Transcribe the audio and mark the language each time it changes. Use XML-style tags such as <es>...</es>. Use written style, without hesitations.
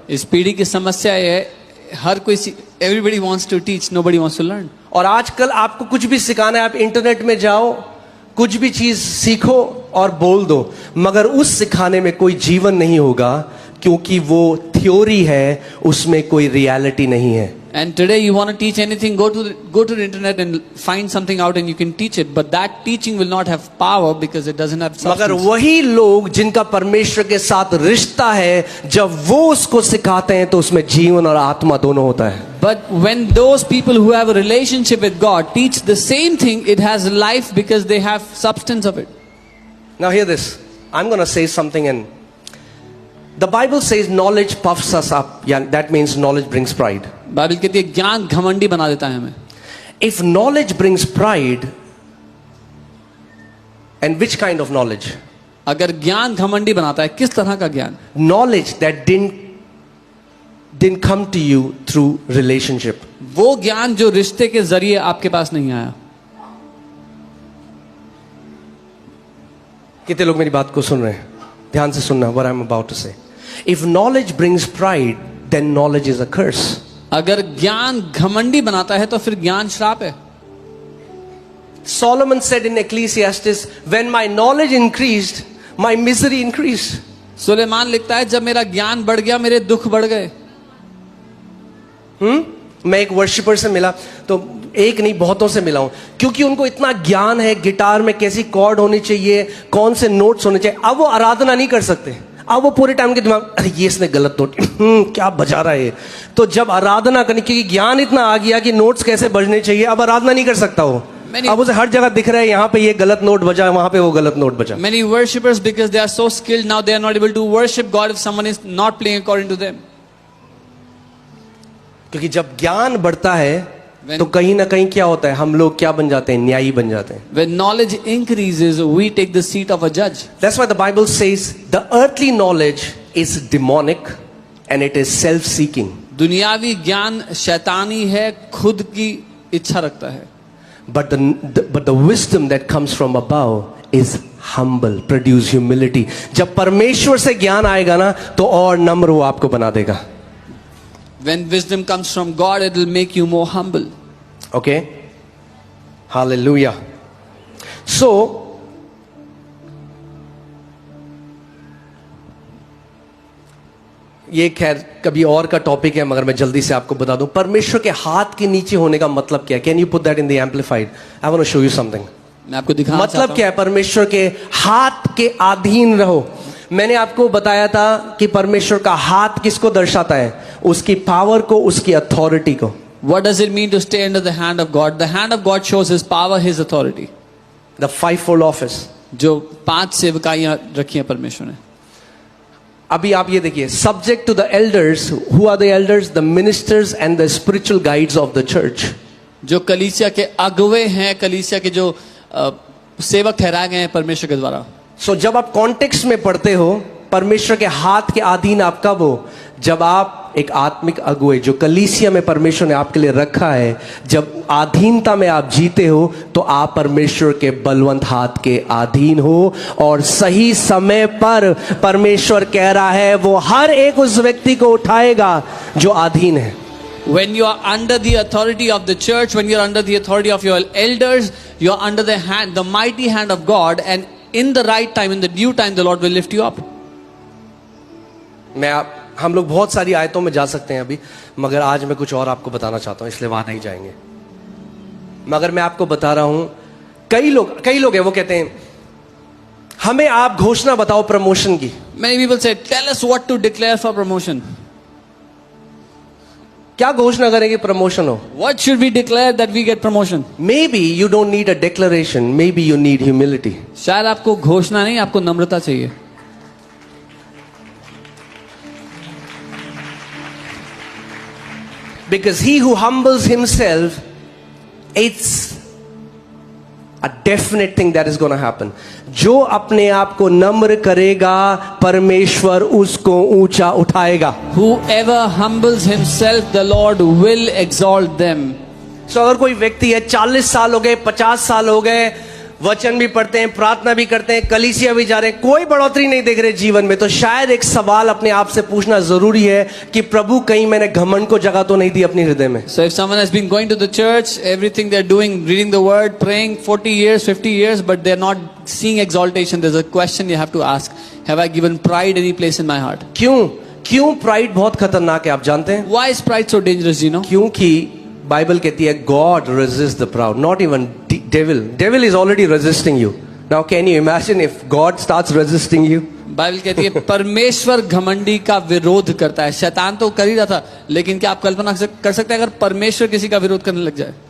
<hi>इस पीढ़ी की समस्या ये है, हर कोई</hi> <en>everybody wants to teach, nobody wants to learn.</en> <hi>और आजकल आपको कुछ भी सिखाना है, आप इंटरनेट में जाओ, कुछ भी चीज सीखो और बोल दो, मगर उस सिखाने में कोई जीवन नहीं होगा, क्योंकि वो थ्योरी है, उसमें कोई रियलिटी नहीं है।</hi> <en>And today you want to teach anything, go to the internet and find something out and you can teach it, but that teaching will not have power because it doesn't have</en> <hi>मगर</hi> <en>substance.</en> <hi>वही लोग जिनका परमेश्वर के साथ रिश्ता है, जब वो उसको सिखाते हैं तो उसमें जीवन और आत्मा दोनों होता है।</hi> <en>But when those people who have a relationship with God teach the same thing, it has life because they have substance of it. Now hear this. I'm going to say something, and the Bible says knowledge puffs us up. Yeah, that means knowledge brings pride.</en> <hi>Bible कहती है ज्ञान घमंडी बना देता है हमें।</hi> <en>If knowledge brings pride, and which kind of knowledge?</en> <hi>अगर ज्ञान घमंडी बनाता है, किस तरह का ज्ञान?</hi> <en>Knowledge that didn't come to you through relationship.</en> <hi>वो ज्ञान जो रिश्ते के जरिए आपके पास नहीं आया। कितने लोग मेरी बात को सुन रहे हैं? ध्यान से सुनना</hi> <en>what I'm about to say. If knowledge brings pride, then knowledge is a curse.</en> <hi>अगर ज्ञान घमंडी बनाता है तो फिर ज्ञान श्राप है।</hi> <en>Solomon said in Ecclesiastes, when my knowledge increased, my misery increased.</en> <hi>Suleman लिखता है जब मेरा ज्ञान बढ़ गया मेरे दुख बढ़ गए। मैं एक वर्शिपर से मिला, तो एक नहीं बहुतों से मिला हूं, क्योंकि उनको इतना ज्ञान है गिटार में कैसी कॉर्ड होनी चाहिए, कौन से नोट्स होने चाहिए। अब वो आराधना नहीं कर सकते, अब वो पूरे टाइम के दिमाग, अरे ये इसने गलत नोट क्या बजा रहा है। तो जब आराधना करनी, क्योंकि ज्ञान इतना आ गया कि नोट्स कैसे बजने चाहिए, अब आराधना नहीं कर सकता वो। अब उसे हर जगह दिख रहा है, यहाँ पे ये गलत नोट बजा, वहां पे वो गलत नोट बजा.</hi> <en>Many worshippers, because they are so skilled now, they are not able to worship God if someone is not playing according to them.</en> <hi>क्योंकि जब ज्ञान बढ़ता है</hi> <en>When-</en> <hi>तो कहीं ना कहीं क्या होता है, हम लोग क्या बन जाते हैं, न्यायी बन जाते हैं.</hi> <en>When knowledge increases, we take the seat of a judge. That's why the Bible says the earthly knowledge is demonic and it is self-seeking.</en> <hi>दुनियावी ज्ञान शैतानी है, खुद की इच्छा रखता है.</hi> <en>But the wisdom that comes from above is humble, produce humility.</en> <hi>जब परमेश्वर से ज्ञान आएगा ना तो और नम्र वो आपको बना देगा.</hi> <en>When wisdom comes from God, it will make you more humble. Okay? Hallelujah.</en> <hi>So, ये खैर कभी और का टॉपिक है, मगर मैं जल्दी से आपको बता दूं. परमेश्वर के हाथ के नीचे होने का मतलब क्या है?</hi> <en>Can you put that in the amplified? I want to show you something.</en> <hi>मैं आपको दिखाना मतलब क्या है? परमेश्वर के हाथ के अधीन रहो. मैंने आपको बताया था कि परमेश्वर का हाथ किसको दर्शाता है? उसकी पावर को, उसकी अथॉरिटी को.</hi> <en>What does it mean to stay under the hand of God? The hand of God shows His power, His authority. The fivefold office.</en> <hi>जो 5 सेवकाइयां रखी हैं परमेश्वर ने. अभी आप ये देखिए,</hi> <en>Subject to the elders. Who are the elders? The ministers and the spiritual guides of the church.</en> <hi>जो कलीसिया के अगुवे हैं, कलीसिया के जो सेवक ठहराए गए हैं परमेश्वर के द्वारा. सो जब आप कॉन्टेक्स्ट में पढ़ते हो, परमेश्वर के हाथ के अधीन आप कब हो? जब आप एक आत्मिक अगुवे जो कलीसिया में परमेश्वर ने आपके लिए रखा है, जब अधीनता में आप जीते हो तो आप परमेश्वर के बलवंत हाथ के अधीन हो. और सही समय पर परमेश्वर कह रहा है वो हर एक उस व्यक्ति को उठाएगा जो अधीन है.</hi> <en>When you are under the authority of the church, when you are under the authority of your elders, you are under the hand, the mighty hand of God, and in the right time, in the due time, the Lord will lift you up.</en> <hi>हम लोग बहुत सारी आयतों में जा सकते हैं अभी, मगर आज मैं कुछ और आपको बताना चाहता हूं, इसलिए वहां नहीं जाएंगे. मगर मैं आपको बता रहा हूं, कई लोग हैं वो कहते हैं हमें आप घोषणा बताओ प्रमोशन की.</hi> <en>Many people say, tell us what to declare for promotion.</en> <hi>क्या घोषणा करेंगे प्रमोशन हो?</hi> <en>What should we declare that we get promotion? Maybe you don't need a declaration, maybe you need humility.</en> <hi>शायद आपको घोषणा नहीं, आपको नम्रता चाहिए.</hi> <en>Because he who humbles himself, it's a definite thing that is going to happen.</en> <hi>जो अपने आप को नम्र करेगा, परमेश्वर उसको ऊंचा उठाएगा.</hi> <en>Whoever humbles himself, the Lord will exalt them.</en> <hi>So अगर कोई व्यक्ति है, 40 साल हो गए, 50 साल हो गए, वचन भी पढ़ते हैं, प्रार्थना भी करते हैं, कलीसिया भी जा रहे हैं, कोई बढ़ोतरी नहीं देख रहे जीवन में, तो शायद एक सवाल अपने आप से पूछना जरूरी है कि प्रभु कहीं मैंने घमंड को जगह तो नहीं दी अपनी हृदय में.</hi> <en>So if someone has been going to the church, everything they're doing, reading the word, praying 40 years, 50 years, but they're not seeing exaltation, there's a question you have to ask. Have I given pride any place in my heart?</en> <hi>क्यों pride बहुत खतरनाक है, आप जानते हैं?</hi> <en>Why is pride so dangerous, you know? क्योंकि</en> <hi>Bible कहती है</hi> <en>God resists the proud, not even devil is already resisting you. Now can you imagine if God starts resisting you?</en> <hi>Bible कहती है परमेश्वर घमंडी का विरोध करता है. शैतान तो कर ही रहा था, लेकिन क्या आप कल्पना कर सकते हैं अगर परमेश्वर किसी का विरोध करने लग जाए?</hi>